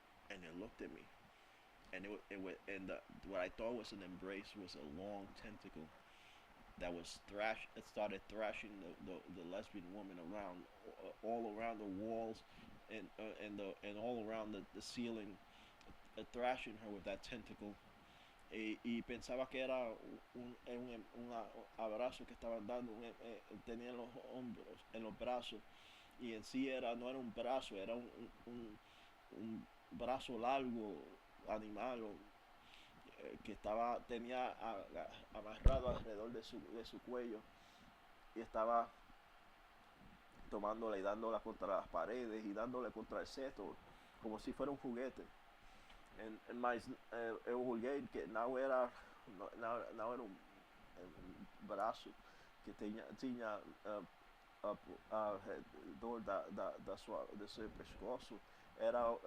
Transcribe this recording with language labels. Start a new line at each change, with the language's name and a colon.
English: and it looked at me, and what I thought was an embrace was a long tentacle that was it started thrashing the lesbian woman around, all around the walls, and all around the ceiling, thrashing her with that tentacle.
Spanish: Y pensaba que era un abrazo que estaban dando, tenía en los hombros, en los brazos, y en sí no era un brazo, era un brazo largo, animal, que tenía amarrado alrededor de su cuello, y estaba tomándola y dándola contra las paredes y dándole contra el seto, como si fuera un juguete.
Portuguese: Mas eu olhei que não era um braço que tinha ao redor do seu pescoço, era